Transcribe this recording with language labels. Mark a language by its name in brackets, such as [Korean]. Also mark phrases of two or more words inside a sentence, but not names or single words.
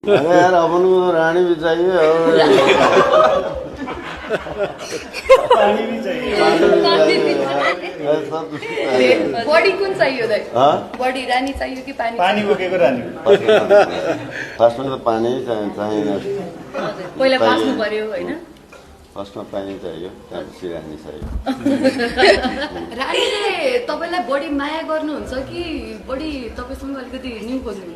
[Hindi] अरे यार अपन को तो रानी भी चाहिए और पानी भी चाहिए। [Nepali] बॉडी कुन चाहियो दाइ हाँ बॉडी रानी चाहियो कि पानी पानी बोकेको रानी। फर्स्टमा त पानी चाहिएन पहिला बाँच्नु पर्यो होइन फर्स्टमा पानी चाहियो त्यहाँपछि रानी चाहियो रानीले तपाईँलाई बढी माया गर्नुहुन्छ कि बढी तपाईँसँग अलिकति न्यु खोज्नुहुन्छ